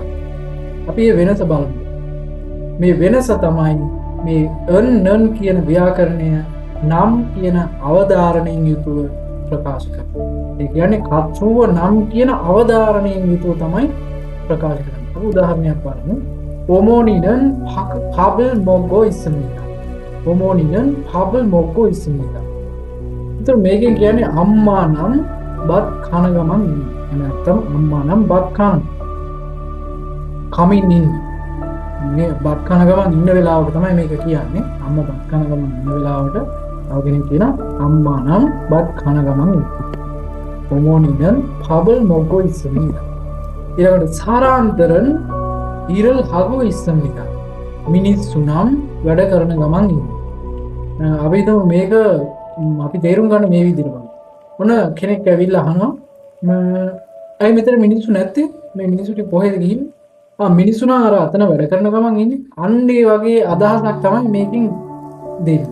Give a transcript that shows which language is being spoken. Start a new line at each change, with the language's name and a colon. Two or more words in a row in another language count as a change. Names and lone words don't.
Sinhala: අපි මේ වෙනස බලමු. මේ වෙනස තමයි මේ නම් කියන ව්‍යාකරණය නම් කියන අවධාරණයෙන් යුතුව ප්‍රකාශ කරන්නේ. ඒ කියන්නේ කතෘව නම් කියන අවධාරණයෙන් යුතුව තමයි ප්‍රකාශ කරන්නේ. අපි උදාහරණයක් බලමු.
Korean: 어머니는 밥을 먹고 있습니다. 어머니는 밥을 먹고 있습니다.
Sinhala: ඒතර මේකෙන් කියන්නේ අම්මා නම් බත් කන ගමන් ඉන්නේ. නැත්නම් අම්මා නම් බත් කමින් ඉන්නේ. මේ බත් කන ගමන් ඉන්න වෙලාවට තමයි මේක කියන්නේ. අම්මා බත් කන ගමන් ඉන්න වෙලාවට තව කෙනෙක් කියනවා අම්මා නම් බත් කන ගමන් ඉන්නේ.
Korean: 어머니는 밥을 먹고 있습니다.
Sinhala: ඊළඟට
Korean: 사람들은 일을 하고 있습니다.
Sinhala: මිනිස්සු නම් වැඩ කරන ගමන් ඉන්නේ. අපි හිතමු මේක අපි තේරුම් ගන්න මේ විදිහට බලමු. ඔන්න කෙනෙක් ඇවිල්ලා අහනවා අය මෙතන මිනිස්සු නැත්තේ? මේ මිනිස්සු ටික කොහෙද ගිහින්? මිනිස්සු නා අර අතන වැඩ කරන ගමන් ඉන්නේ. අන්න ඒ වගේ අදහසක් තමයි මේකෙන් දෙන්නේ.